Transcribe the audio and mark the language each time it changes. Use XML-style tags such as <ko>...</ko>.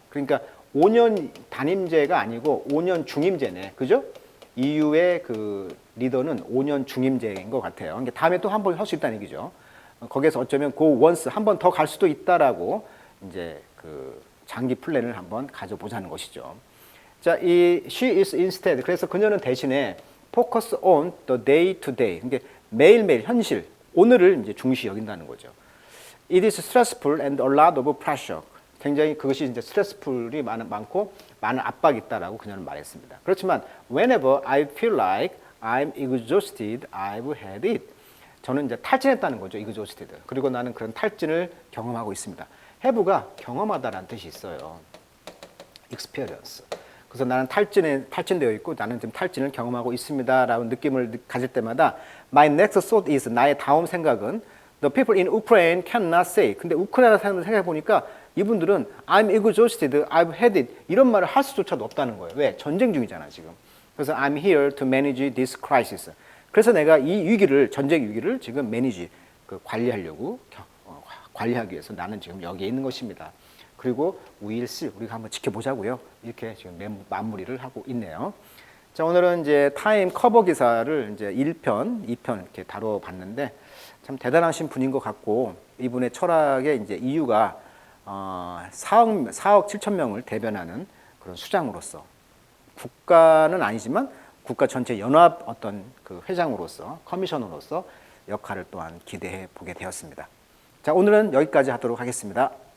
<ko>그러니까 5년 단임제가 아니고 5년 중임제네. 그죠? EU의 그 리더는 5년 중임제인 것 같아요. 그러니까 다음에 또 한 번 할 수 있다는 얘기죠. 거기에서 어쩌면</ko> <en>go once</en> <ko>한 번 더 갈 수도 있다라고 이제 그 장기 플랜을 한번 가져보자는 것이죠.</ko> <en>자, 이 she is instead</en> <ko>그래서 그녀는 대신에</ko> <en>focus on the day to day.</en> <ko>그러니까 매일매일 현실 오늘을 이제 중시 여긴다는 거죠.</ko> <en>It is stressful and a lot of pressure.</en> <ko>굉장히 그것이 이제 스트레스풀이 많고 많은 압박이 있다라고 그녀는 말했습니다. 그렇지만</ko> <en>whenever I feel like I'm exhausted, I've had it.</en> <ko>저는 이제 탈진했다는 거죠.</ko> <en>exhausted.</en> <ko>그리고 나는 그런 탈진을 경험하고 있습니다. have가 경험하다라는 뜻이 있어요.</ko> <en>experience.</en> <ko>그래서 나는 탈진되어 있고 나는 지금 탈진을 경험하고 있습니다라는 느낌을 가질 때마다</ko> <en>my next thought is</en> <ko>나의 다음 생각은</ko> <en>the people in Ukraine cannot say.</en> <ko>근데 우크라이나 사람들 생각해 보니까 이분들은</ko> <en>I'm exhausted, I've had it</en> <ko>이런 말을 할 수조차도 없다는 거예요. 왜? 전쟁 중이잖아 지금. 그래서</ko> <en>I'm here to manage this crisis.</en> <ko>그래서 내가 이 위기를 전쟁 위기를 지금 manage 관리하려고 관리하기 위해서 나는 지금 여기에 있는 것입니다. 그리고</ko> <en>we'll see</en> <ko>우리가 한번 지켜보자고요. 이렇게 지금 마무리를 하고 있네요. 자, 오늘은 이제 타임 커버 기사를 이제 1편, 2편 이렇게 다뤄봤는데 참 대단하신 분인 것 같고 이분의 철학의 이제 이유가 4억 7천 명을 대변하는 그런 수장으로서 국가는 아니지만 국가 전체 연합 어떤 그 회장으로서 커미셔너로서 역할을 또한 기대해 보게 되었습니다. 자, 오늘은 여기까지 하도록 하겠습니다.</ko>